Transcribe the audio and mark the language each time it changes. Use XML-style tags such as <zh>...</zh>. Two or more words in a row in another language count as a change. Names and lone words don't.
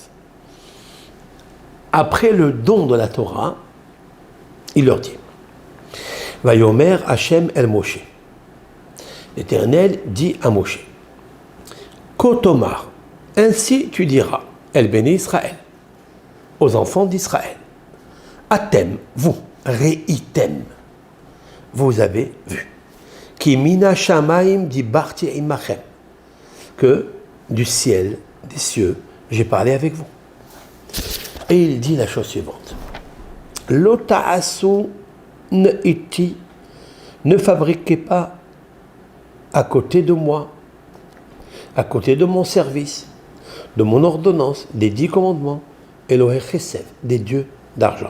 <fr>Après le don de la Torah, il leur dit,</fr> <he>ויאמר השם אל משה.</he> <fr>L'Éternel dit à Moshe, Kotomar, ainsi tu diras,</fr> <he>אל בני ישראל,</he> <fr>aux enfants d'Israël, Atem, vous, Reitem, vous avez vu.</fr> <he>כי מן השמים דיברתי עמכם.</he> <fr>Que du ciel, des cieux, j'ai parlé avec vous. Et il dit la chose suivante.</fr> <he>לא תעשו אתי,</he> <fr>ne fabriquez pas à côté de moi, à côté de mon service, de mon ordonnance, des 10 commandements,</fr> <he>אלהי חסד,</he> <fr>des dieux d'argent.</fr>